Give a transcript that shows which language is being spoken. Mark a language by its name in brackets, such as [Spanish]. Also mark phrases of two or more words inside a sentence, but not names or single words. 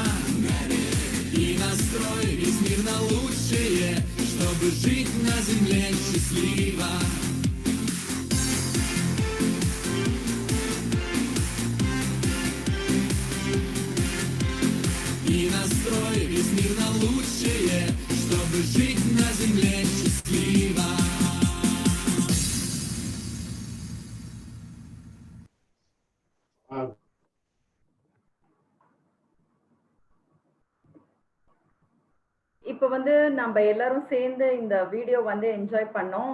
[Russian] И настрой весь мир на лучшее, чтобы жить на земле счастливо. И настрой весь мир на лучшее, чтобы жить на земле счастливо. [Tamil] இப்ப வந்து நம்ம எல்லாரும் சேர்ந்து இந்த வீடியோ வந்து என்ஜாய் பண்ணோம்.